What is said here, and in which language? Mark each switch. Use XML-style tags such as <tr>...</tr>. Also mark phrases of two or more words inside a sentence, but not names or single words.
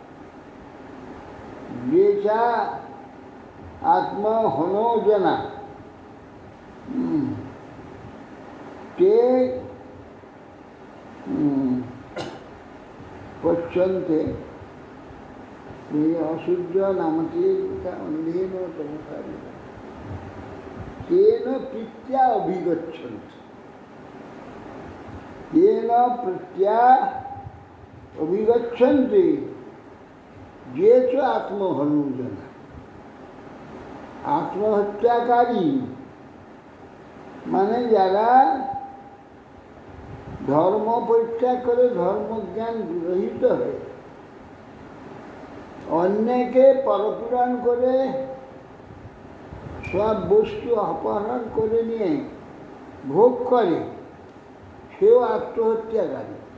<sa>যে চা আত্মহনো জনা তে পশ্যন্তে অসূর্য নামতে লোকা অন্ধেন তমসা বৃতা তেন প্রীত্যা অভিগচ্ছন্তি। येन प्रत्या अभिगच्छन्ति ये च आत्महनुजन।</sa> <bn>आत्महत्याकारी মানে যারা ধর্ম পরিত্যাগ করে ধর্মজ্ঞান রহিত হয়ে অন্যকে পরপুরাণ করে সব বস্তু অপহরণ করে নিয়ে ভোগ করে, সেও আত্মহত্যাকারী।</bn>